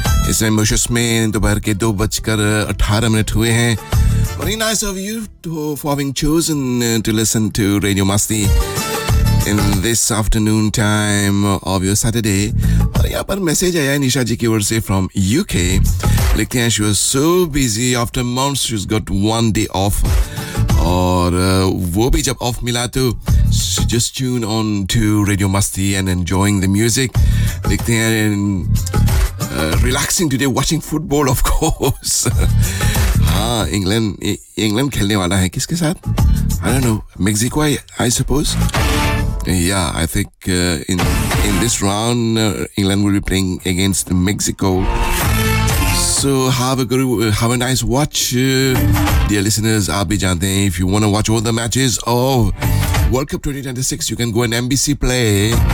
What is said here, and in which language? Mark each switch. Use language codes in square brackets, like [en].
[hi] इसमें मोशस में दोपहर के 2:18 हुए हैं. [en] Very nice of you to, for having chosen to listen to Radio Masti in this afternoon time of your Saturday. [hi] और यहाँ पर मैसेज आया निशा जी की ओर से [en] from UK. [hi] लिखते हैं, [en] she was so busy after months, she's got one day off. [hi] और वो भी जब ऑफ मिला तो [en] she just tuned on to Radio Masti and enjoying the music. [hi] लिखते हैं, [en] relaxing today, watching football, of course. [hi] हाँ, इंग्लैंड खेलने वाला है. किसके साथ? [en] I don't know, Mexico, I suppose. Yeah, I think in this round, England will be playing against Mexico. So have a nice watch, dear listeners. [hi] आप भी जानते हैं, [en] if you want to watch all the matches of World Cup 2026, you can go on NBC Play.